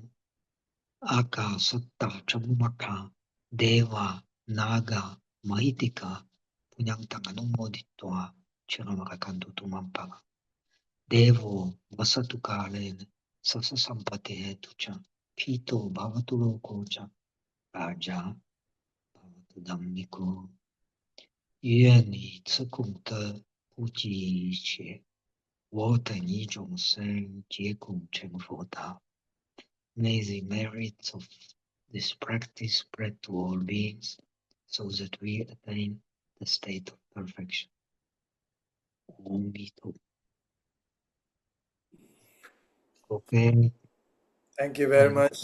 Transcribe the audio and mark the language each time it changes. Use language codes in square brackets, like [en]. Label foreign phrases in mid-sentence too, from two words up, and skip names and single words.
[pi] Aga satta chabumata deva naga mahitika punyang tanganumoditva chiranakantu tumampala. Devo vasatu kalena sasa sampati hetucha pito bhavatu lokocha raja bhavatu dhammiko. [zh] 愿你自功德不计一切，我等一众生皆共成佛道。 [en] May the merits of this practice spread to all beings, so that we attain the state of perfection. Om Mito. Okay. Thank you very much.